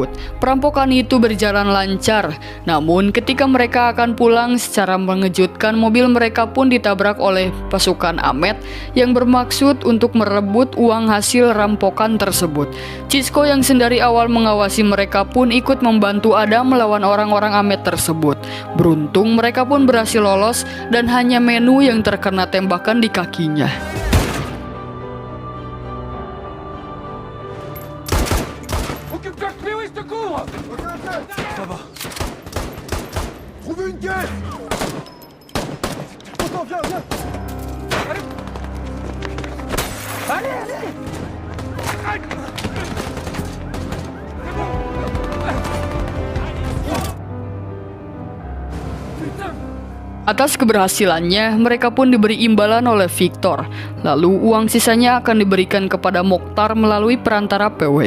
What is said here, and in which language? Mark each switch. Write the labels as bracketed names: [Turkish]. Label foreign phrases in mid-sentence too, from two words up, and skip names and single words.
[Indonesian] Perampokan itu berjalan lancar, namun ketika mereka akan pulang secara mengejutkan, mobil mereka pun ditabrak oleh pasukan Ahmed yang bermaksud untuk merebut uang hasil rampokan tersebut. Cisco yang sendiri awal mengawasi mereka pun ikut membantu Adam melawan orang-orang Ahmed tersebut. Beruntung mereka pun berhasil lolos dan hanya Menu yang terkena tembakan di kakinya. [French] Occupe-toi de Pee-wee, je te couvre. Ça va. Trouve une caisse. Attends, viens. Allez. [Indonesian] Atas keberhasilannya, mereka pun diberi imbalan oleh Victor. Lalu uang sisanya akan diberikan kepada Mokhtar melalui perantara PW.